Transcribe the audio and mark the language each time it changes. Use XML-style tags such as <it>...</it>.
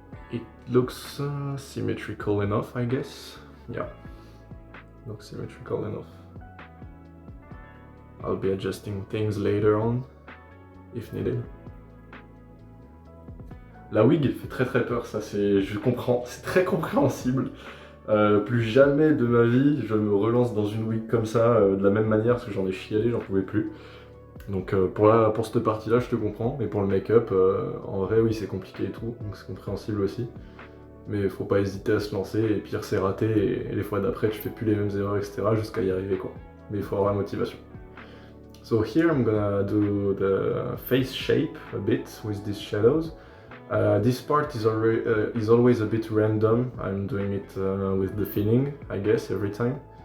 <en>It looks symmetrical enough, I guess. Yeah, looks symmetrical enough. I'll be adjusting things later on, if needed.</en> <fr>La wig fait très peur, ça je comprends, c'est très compréhensible. Plus jamais de ma vie je me relance dans une wig comme ça de la même manière parce que j'en ai chialé, j'en pouvais plus. Donc pour cette partie là je te comprends, mais pour le make-up en vrai oui c'est compliqué et tout, donc c'est compréhensible aussi. Mais faut pas hésiter à se lancer, et pire c'est raté, et les fois d'après tu fais plus les mêmes erreurs, etc. jusqu'à y arriver quoi. Mais il faut avoir la motivation.</fr> <en>So here I'm gonna do the face shape a bit with these shadows. This part is always a bit random. I'm doing it with the feeling, I guess, every time.</en>